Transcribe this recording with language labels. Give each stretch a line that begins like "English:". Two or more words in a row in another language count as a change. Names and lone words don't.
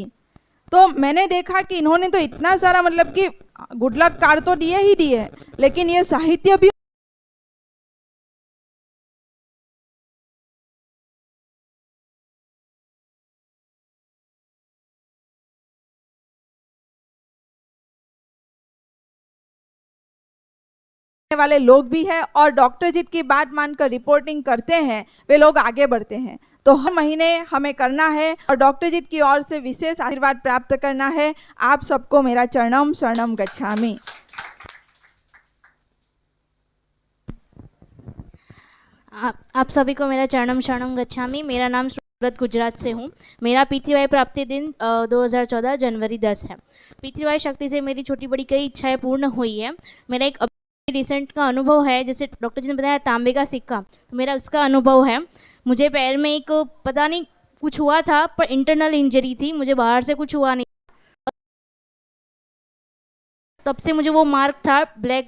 Hindi: तो मैंने देखा कि इन्होंने तो इतना सारा, मतलब कि
English: good luck card
Hindi: तो दिए ही दिए, लेकिन ये साहित्य भी वाले लोग भी हैं, और डॉक्टर जी की बात मानकर रिपोर्टिंग करते हैं, वे लोग आगे बढ़ते हैं। तो हर महीने हमें करना है और डॉक्टर जी की ओर से विशेष आशीर्वाद प्राप्त करना है। आप सबको मेरा
Sanskrit: चरणम शरणम गच्छामि।
Hindi: आप सभी को मेरा
Sanskrit: चरणम शरणम गच्छामि।
Hindi: मेरा नाम सूरत गुजरात से हूँ। मेरा पितृवाई प्राप्ति दिन 2014 जनवरी 10 है। पितृवाई शक्ति से मेरी छोटी बड़ी कई इच्छाएं पूर्ण हुई है। मेरा एक रिसेंट का अनुभव है, जैसे डॉक्टर जी ने बताया तांबे का सिक्का, तो मेरा उसका अनुभव है। मुझे पैर में एक पता नहीं कुछ हुआ था, पर
English: internal injury
Hindi: थी, मुझे बाहर से कुछ हुआ नहीं, तब से मुझे वो मार्क था ब्लैक।